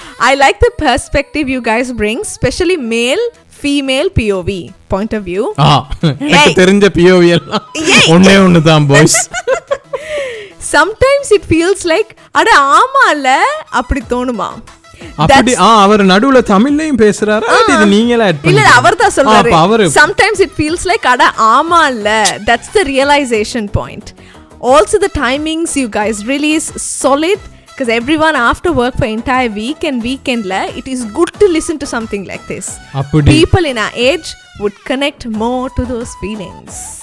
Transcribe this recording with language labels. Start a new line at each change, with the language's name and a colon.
English: I like the perspective you guys bring, especially male female POV point of view.
Tamil: எனக்கு தெரிஞ்ச POV எல்லாம் ஒண்ணே தான் boys.
English: Sometimes it feels like
Tamil: அட ஆமால அப்படி தோணுமா. அப்படி அவர் நடுவுல தமிழ்லயும் பேசுறாரு, இது நீங்களே ஆட் பண்ணி. இல்ல அவர் தான் சொல்றாரு.
English: Sometimes it feels like
Tamil: அட ஆமால,
English: that's the realization point. Also the timings you guys release solid, because everyone after work for entire week and weekend la, it is good to listen to something like this. People in our age would connect more to those feelings.